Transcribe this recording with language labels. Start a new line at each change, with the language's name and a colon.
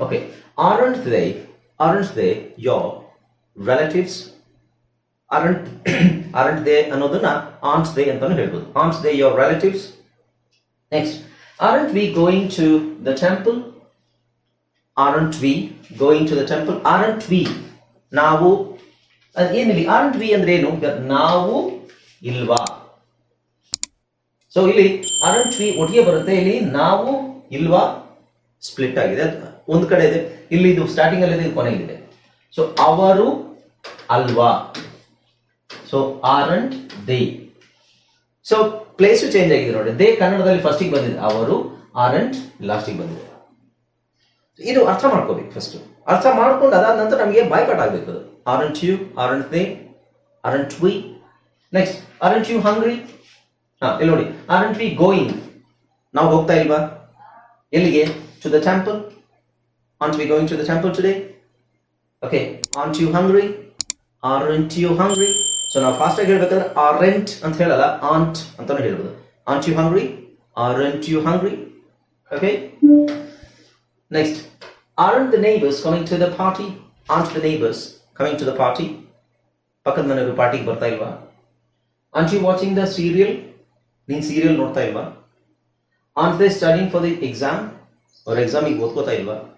English: Okay, aren't they your relatives?
Kannada: aren't they ಅನ್ನೋದನ್ನ aren't they ಅಂತಾನು ಹೇಳ್ಬೋದು.
English: aren't they your relatives? Next, aren't we going to the temple? aren't we going to the temple?
Kannada: aren't we ನಾವು, ಏನಿಲ್ಲಿ aren't we ಅಂದ್ರೆ ಏನು? ನಾವು ಇಲ್ವಾ? So ಇಲ್ಲಿ aren't we ಒಟ್ಟಿಗೆ ಬರುತ್ತೆ. ಇಲ್ಲಿ ನಾವು ಇಲ್ವಾ ಸ್ಪ್ಲಿಟ್ ಆಗಿದೆ, ಒಂದು ಕಡೆ ಇದೆ. ಇಲ್ಲಿ ಇದು ಸ್ಟಾರ್ಟಿಂಗ್ ಅಲ್ಲಿ ಇದೆ, ಕೊನೆಯಲ್ಲಿದೆ. ಸೊ ಅವರು ಅಲ್ವಾ? So aren't they. So place change ಆಗಿದೆ ನೋಡಿ. ದೇ ಕನ್ನಡದಲ್ಲಿ ಫಸ್ಟಿಗೆ ಬಂದಿದೆ, ಅವರು ಆರಂಟ್ ಲಾಸ್ಟಿಗೆ ಬಂದಿದೆ. ಇದು ಅರ್ಥ ಮಾಡ್ಕೋಬೇಕು ಫಸ್ಟ್. ಅರ್ಥ ಮಾಡ್ಕೊಂಡು ಅದಾದ ನಂತರ ನಮಗೆ ಬಾಯ್ಕಾಟ್ ಆಗ್ಬೇಕು ಅದು.
English: Aren't you, aren't they, aren't we. Next, aren't you hungry?
Kannada: ಇಲ್ಲಿ ನೋಡಿ,
English: Aren't we going?
Kannada: ನಾವು ಹೋಗ್ತಾ ಇಲ್ವಾ ಎಲ್ಲಿಗೆ?
English: To the temple. Aren't we going to the temple today? Okay, aren't you hungry? Aren't you hungry?
Kannada: So ನಾವು fast ಆಗಿ ಹೇಳ್ಬೇಕಾದ್ರೆ aren't ಅಂತ ಹೇಳಲ್ಲ, aren't ಅಂತಾನು ಹೇಳ್ಬೋದು.
English: Aren't you hungry? Aren't you hungry? Okay. Next, aren't the neighbors coming to the party? Aren't the neighbors coming to the party?
Kannada: ಪಕ್ಕದ ಮನೆಯವರು ಪಾರ್ಟಿಗೆ ಬರ್ತಾ ಇಲ್ವಾ?
English: Aren't you watching the serial?
Kannada: ನೀನ್ ಸೀರಿಯಲ್ ನೋಡ್ತಾ ಇಲ್ವಾ?
English: Aren't they studying for the exam?
Kannada: ಅವ್ರ ಎಕ್ಸಾಮಿಗೆ ಓದ್ಕೋತಾ ಇಲ್ವಾ?